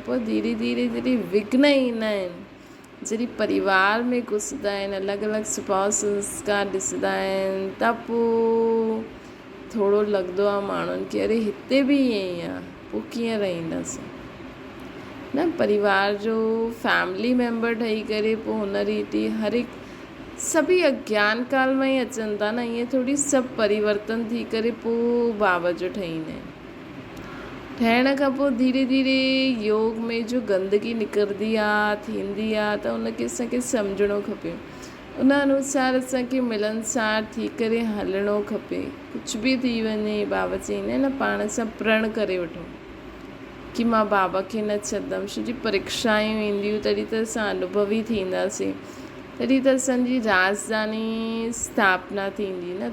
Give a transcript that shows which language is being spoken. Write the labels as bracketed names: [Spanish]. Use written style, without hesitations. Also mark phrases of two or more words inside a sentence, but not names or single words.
[Sindhi] पोइ धीरे धीरे जॾहिं विघ्न ईंदा आहिनि, जॾहिं परिवार में घुसंदा आहिनि, अलॻि अलॻि स्वभाव संस्कार ॾिसंदा आहिनि, त पोइ थोरो लॻंदो आहे माण्हुनि खे, अरे हिते बि ईअं ई आहे, पोइ कीअं रहंदासीं न। परिवार जो फैमिली मेंबर ठही करे पोइ हुन रीति हर हिकु सभी अज्ञान काल में ई अचनि था न। ईअं थोरी सभु परिवर्तन थी करे पोइ बाबा जो ठहींदा आहिनि। ठहिण खां पोइ धीरे धीरे योग में जो गंदगी निकिरंदी आहे, थींदी आहे, त उनखे असांखे सम्झणो खपे। उन अनुसार असांखे मिलनसार थी करे हलणो खपे। कुझु बि थी वञे, बाबा चईंदा आहिनि न, पाण सां प्रण करे वठो कि मां बाबा खे न छॾंदमि। छो जी परीक्षायूं ईंदियूं तॾहिं त असां अनुभवी थींदासीं, तॾहिं त असांजी राजधानी स्थापना थींदी न।